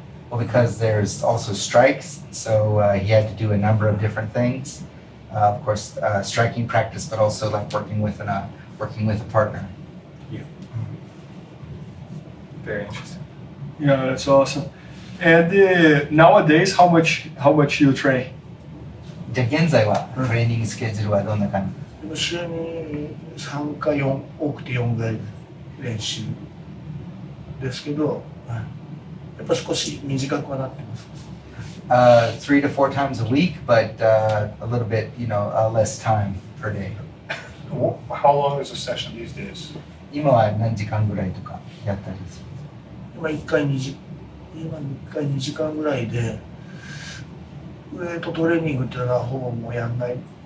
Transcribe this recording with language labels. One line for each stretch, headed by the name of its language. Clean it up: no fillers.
English: Well, because there's also strikes, so he had to do a number of different things. Of course, striking practice, but also like working with a partner. Yeah. Very interesting. Yeah, that's awesome. And nowadays, how much you train?
Japanese: じゃあ現在はトレーニングスケジュールはどんな感じ？週に3か4、多くて4ぐらい練習ですけど、やっぱ少し短くはなってます。
English: 3 to 4 times a week, but a little bit, less time per day. How long is a session these days?
Japanese: 今は何時間ぐらいとかやったりする？今1回2時間ぐらいで、ウエイトトレーニングっていうのはほぼもうやんない。